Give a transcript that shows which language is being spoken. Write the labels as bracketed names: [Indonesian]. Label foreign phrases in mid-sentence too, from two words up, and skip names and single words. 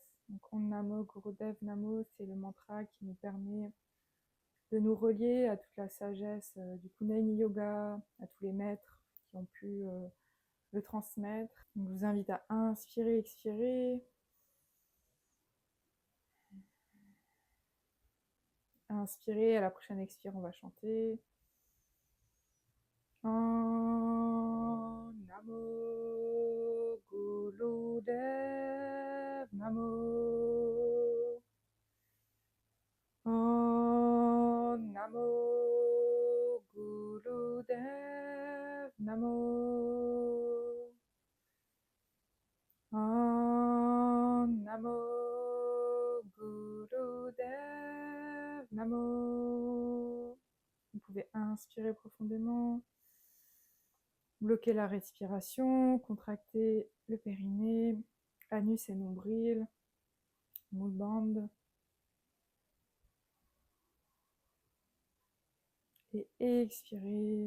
[Sanskrit] Donc ॐ नमो गुरुदेव नमो, [French] c'est le mantra qui nous permet de nous relier à toute la sagesse du Kundalini Yoga, à tous les maîtres qui ont pu le transmettre. Donc, je vous invite à inspirer, expirer. Inspirer, à la prochaine expire, on va chanter. [Sanskrit] ॐ नमो गुरुदेव नमो. ॐ नमो गुरुदेव नमो. ॐ नमो गुरुदेव नमो. [French] Vous pouvez inspirer profondément, bloquer la respiration, contracter le périnée, anus et nombril, [Sanskrit] मूल बन्ध. [French] Et expirer.